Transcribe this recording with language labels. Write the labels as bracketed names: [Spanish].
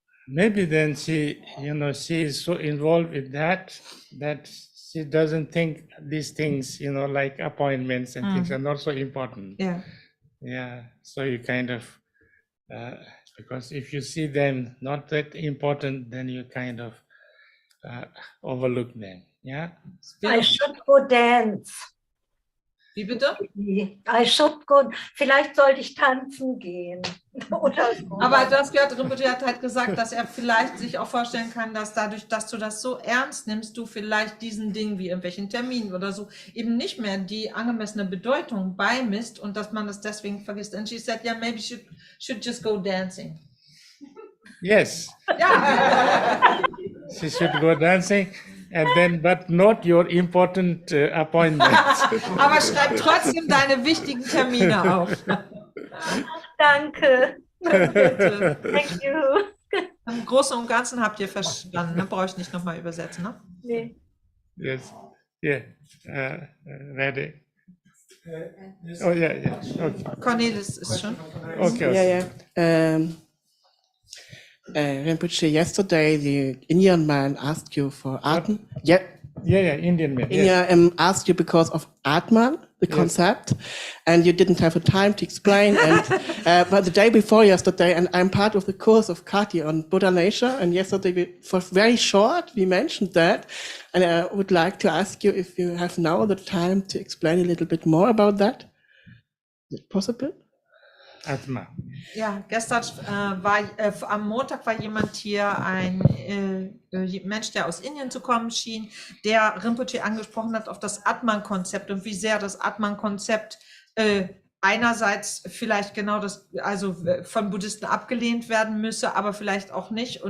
[English] Maybe then she is so involved with that she doesn't think these things, like appointments and things are not so important. Yeah. So you kind of because if you see them not that important, then you kind of overlook them. I should go dance. [German] Wie bitte? [English] I should go, [German] vielleicht sollte ich tanzen gehen. Oder so. Aber du hast gehört, Rinpoche hat halt gesagt, dass er vielleicht sich auch vorstellen kann, dass dadurch, dass du das so ernst nimmst, du vielleicht diesen Dingen wie irgendwelchen Terminen oder so eben nicht mehr die angemessene Bedeutung beimisst und dass man das deswegen vergisst. [English] And she said, yeah, maybe should just go dancing. Yes. [German] Ja. [English] She should go dancing. And then, but not your important appointments. [German] Aber schreib trotzdem deine wichtigen Termine auf. Danke. Bitte. [English] Thank you. [German] Im Großen und Ganzen habt ihr verstanden, ne? Brauche ich nicht nochmal übersetzen, ne? Nee. [English] Yes. Yeah. Ready. Oh yeah. Okay. [German] Cornelis ist schon. [English] Okay. Yeah. Rinpoche, yesterday the Indian man asked you for Atman. Yeah, Indian man. Yes. India asked you because of Atman, the concept, and you didn't have the time to explain. And but the day before yesterday, and I'm part of the course of Kati on Buddha nature, and yesterday for very short we mentioned that, and I would like to ask you if you have now the time to explain a little bit more about that. Is it possible? Atma. [German] Ja, gestern am Montag war jemand hier, ein Mensch, der aus Indien zu kommen schien, der Rinpoche angesprochen hat auf das Atman-Konzept und wie sehr das Atman-Konzept einerseits vielleicht genau das, also von Buddhisten abgelehnt werden müsse, aber vielleicht auch nicht.